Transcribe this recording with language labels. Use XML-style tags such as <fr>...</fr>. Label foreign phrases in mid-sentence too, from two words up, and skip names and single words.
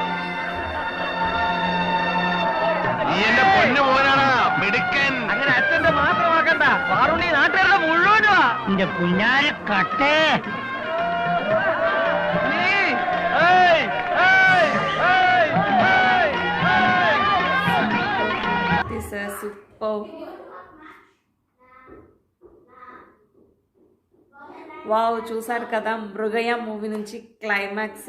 <ml>എന്റെ പൊന്നു മോനാണ് മിടുക്കൻ. അങ്ങനെ അച്ഛന്റെ മാത്രമാക്കണ്ട വാറുണ്ണി നാട്ടുകാരുടെ മുഴുവനാ എന്റെ കുഞ്ഞാര കട്ടേ</ml> <te>సూపర్. వావ్, చూసారు కదా మృగయ మూవీ నుంచి</te> <en>climax scene.</en>